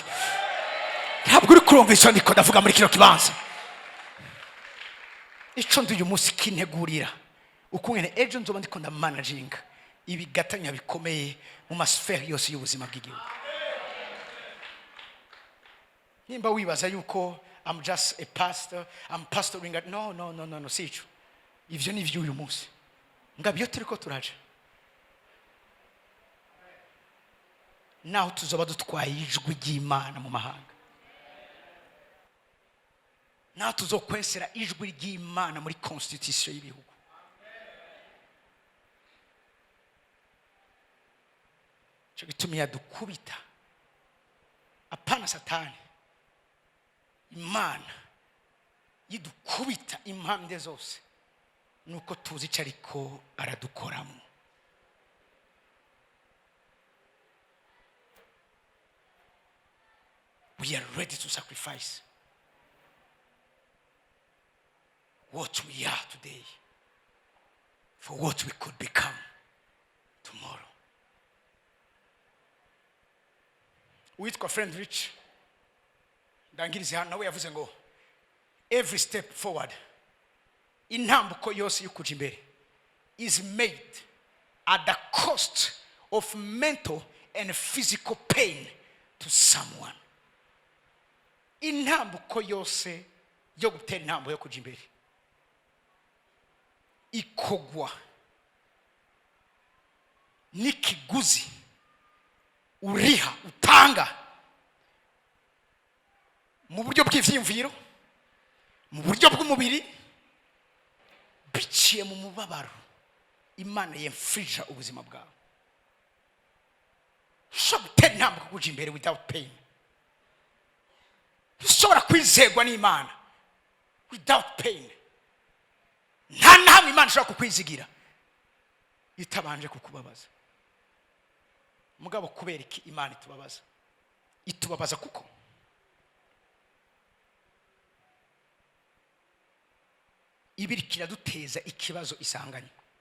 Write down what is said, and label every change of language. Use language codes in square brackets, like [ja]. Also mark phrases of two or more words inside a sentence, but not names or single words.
[rn] Ntabwo uri kurumva ico ndiko ndavuga muri kino kibanza. Ico ndi uyu munsi kintegurira ukungene ejo nzoba ndiko nda managing ibigatanya bikomeye mu masfere yose y'ubuzima bw'igihugu. Nimba wibaza yuko [en] I'm just a pastor, I'm pastoring. [rn] No, sicho. Ivyo ni vyo uyu munsi. Ngabyo turiko turaje. Naho tuzoba dutwaye ijwi ry'Imana mu mahanga. Naho tuzokwensera ijwi ry'Imana muri constitution y'ibihugu. Cyo gitumye dukubita apana satani. Imana yidukubita impande zose nuko tuzi cyariko aradukoramo. [en] We are ready to sacrifice what we are today for what we could become tomorrow. [rn] Uwitwa friend rich ndangirize hano nawe yavuze ngo [en] every step forward, [rn] intambuko yose y'ukuja imbere, [en] is made at the cost of mental and physical pain to someone. [rn] Intambuko yose yo gutera intambo yo kuja imbere ikogwa n'ikiguzi uriha utanga mu buryo bw'ivyimviro, mu buryo bw'umubiri, biciye mu mubabaro Imana yemfrija ubuzima bwawe. Ushobora gutera intambwe kuja imbere [en] without pain. [rn] Ushobora kwizegwa n'Imana [en] without pain. [rn] Nta namwe Imana ishobora kukwizigira itabanje kukubabaza. Mugabo kubera iki Imana itubabaza? Itubabaza kuko ibirikira duteza ikibazo isanganye.